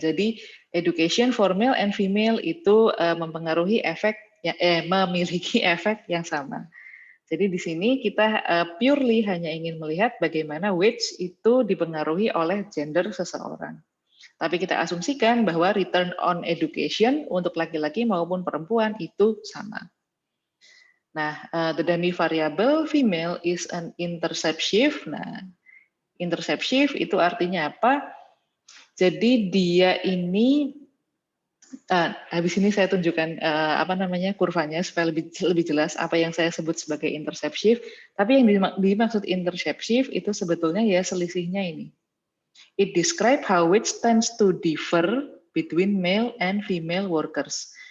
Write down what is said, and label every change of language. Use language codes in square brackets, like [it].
[id] Jadi education for male and female itu mempengaruhi memiliki efek yang sama. Jadi di sini kita purely hanya ingin melihat bagaimana weights itu dipengaruhi oleh gender seseorang. Tapi kita asumsikan bahwa return on education untuk laki-laki maupun perempuan itu sama. [en] Nah, the dummy variable female is an intercept shift. [id] Nah, intercept shift itu artinya apa? Jadi dia ini habis ini saya tunjukkan kurvanya supaya lebih jelas apa yang saya sebut sebagai intercept shift. Tapi yang dimaksud intercept shift itu sebetulnya ya selisihnya ini. [en] It describe how weights tends to differ between male and female workers.